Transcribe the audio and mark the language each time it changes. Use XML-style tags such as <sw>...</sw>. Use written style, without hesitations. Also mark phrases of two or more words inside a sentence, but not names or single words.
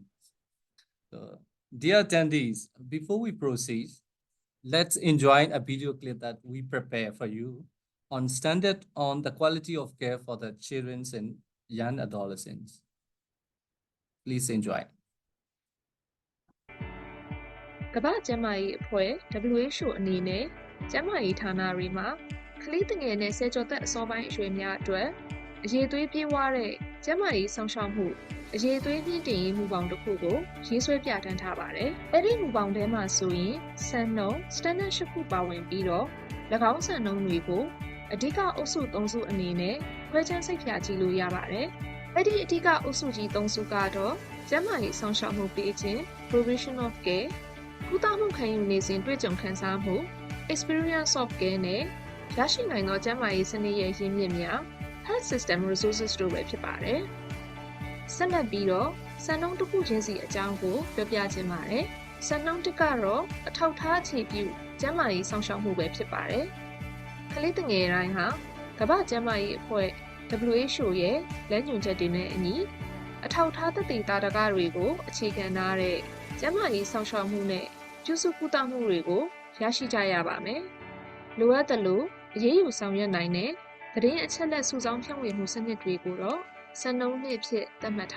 <en>Dear attendees, before we proceed, let's enjoy a video clip that we prepare for you on standard on the quality of care for the children and young adolescents. Please enjoy.</en> <my>ကမ္ဘာ့ကျန်းမာရေးအဖွဲ့ WHO အနေနဲ့ကျန်းမာရေးဌာနတွေမှာကလေးငယ်နဲ့ဆယ်ကျော်သက်အစောပိုင်းအရွယ်များအတွက်အရေးသွေးပြေးဝတဲ့ကျန်းမာရေးဆောင်ရှောက်မှုအရေးသွေးမြင့်တင်ရေးမူပေါင်းတစ်ခုကိုရေးဆွဲပြဋ္ဌာန်းထားပါတယ်။အဲ့ဒီမူပေါင်းထဲမှာဆိုရင်စံနှုန်း standard ၈ခုပါဝင်ပြီးတော့၎င်းစံနှုန်းတွေကိုအဓိကအုပ်စု၃စုအနေနဲ့ခွဲခြမ်းစိတ်ဖြာကြည့်လို့ရပါတယ်။အဲ့ဒီအဓိကအုပ်စုကြီး၃စုကတော့ကျန်းမာရေးဆောင်ရှောက်မှုပေးခြင်း</my> <en>provision of care</en> <my>ကုသမှုခံယူနေစဉ်တွေ့ကြုံခံစားမှု</my> <en>experience of care</en> <my>နဲ့ရရှိနိုင်သောကျန်းမာရေးစနစ်ရဲ့ရင်းမြစ်များ</my> <en>health system resources</en> <my>တို့ပဲဖြစ်ပါတယ်။ ဆက်လက်ပြီးတော့စံနှုန်းတစ်ခုချင်းစီအကြောင်းကိုပြောပြခြင်းပါတယ်။စံနှုန်းတစ်ကတော့အထောက်အထားအခြေပြုကျန်းမာ ရေးဆောင်ရှောက်မှုပဲဖြစ်ပါတယ်။ကလေးငယ်တိုင်းဟာကမ္ဘာ့ကျန်းမာရေးအဖွဲ့ WHO ရဲ့လမ်းညွှန်ချက်တွေနဲ့အညီအထောက်အထားသက်သေသာဓကတွေကိုအခြေခံထားတဲ့ကျန်းမာရေးဆောင်ရှောက်မှုနဲ့ပြုစုကုသမှုတွေကိုရရှိကြရပါမယ်။လိုအပ်သလိုအရေးယူဆောင်ရွက်နိုင်တဲ့သတင်းအချက်အလက်စုဆောင်းဖြန့်ဝေမှုစနစ်တွေကိုတော့စံနှုန်းနှစ်ဖြစ်သတ်မှတ်</my>